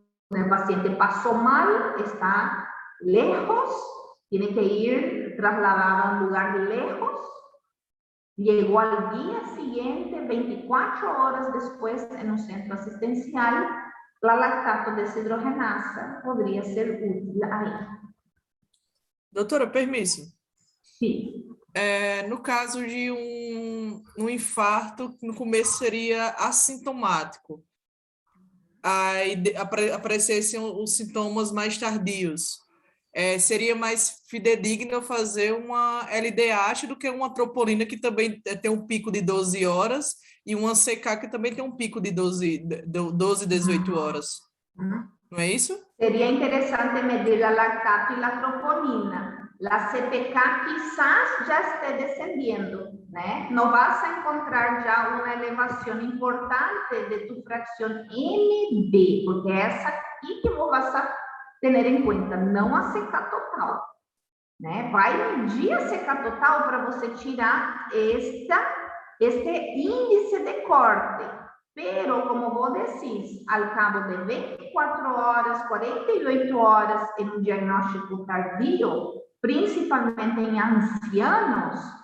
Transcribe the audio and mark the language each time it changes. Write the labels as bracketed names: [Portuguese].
[Spanish] El paciente pasó mal, está lejos, tiene que ir trasladado a un lugar lejos, llegó al día siguiente, 24 horas después, en un centro asistencial, la lactato deshidrogenasa podría ser útil ahí. [Portuguese] Doutora, permisso. Sim. No caso de um infarto, no começo seria assintomático. Aí aparecessem os sintomas mais tardios. Seria mais fidedigno fazer uma LDH do que uma troponina, que também tem um pico de 12 horas, e uma CK, que também tem um pico de 12, 18 horas. Não é isso? Seria interessante medir a lactato e a troponina. A CPK quizás já esteja descendendo, né? Não vas a encontrar já uma elevação importante de tu fração MB, porque é essa aqui que vou passar ter em conta, não a CK total, né? Vai medir a CK total para você tirar este índice de corte, [Spanish] pero como vos decís, al cabo de 24 horas, 48 horas en un diagnóstico tardío, principalmente en ancianos,